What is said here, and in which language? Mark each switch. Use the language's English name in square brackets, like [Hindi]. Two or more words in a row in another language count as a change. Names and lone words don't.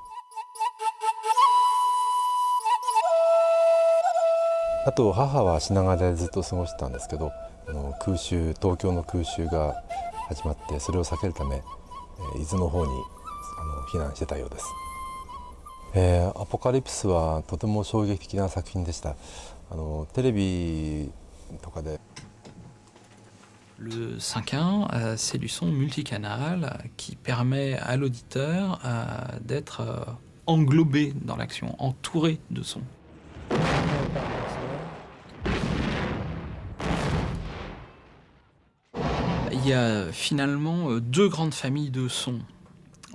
[Japanese] あと母は品川でずっと過ごしてたんですけど、東京の空襲が始まってそれを避けるため、伊豆の方に避難してたようです。アポカリプスはとても衝撃的な作品でした。テレビとかで。 [French] Le 5.1, c'est du son multicanal qui permet à l'auditeur d'être englobé dans l'action, entouré de son. Il y a finalement 2 grandes familles de sons.